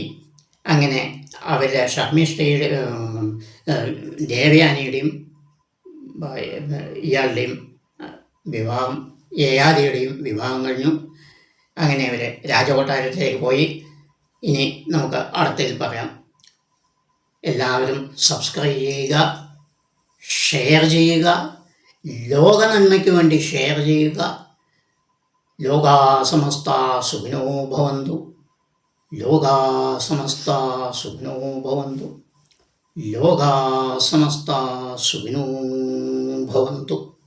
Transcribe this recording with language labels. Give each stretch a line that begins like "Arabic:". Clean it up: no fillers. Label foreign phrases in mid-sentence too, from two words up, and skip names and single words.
Malayalam: അങ്ങനെ അവരുടെ ശർമ്മിഷ്ഠയുടെ ദേവയാനിയുടെയും ഇയാളുടെയും വിവാഹം, യയാതിയുടെയും വിവാഹം കഴിഞ്ഞു. അങ്ങനെ അവർ രാജകൊട്ടാരത്തിലേക്ക് പോയി. ഇനി നമുക്ക് അടുത്തതിൽ പറയാം. എല്ലാവരും സബ്സ്ക്രൈബ് ചെയ്യുക, ഷെയർ ചെയ്യുക, ലോക നന്മയ്ക്ക് വേണ്ടി ഷെയർ ചെയ്യുക.
Sanskrit: ലോകാ സമസ്ത സുഖിനോ ഭവന്തു. ലോകാ സമസ്ത സുഖിനോ ഭവന്തു. ലോകാ സമസ്ത സുഖിനോ ഭവന്തു.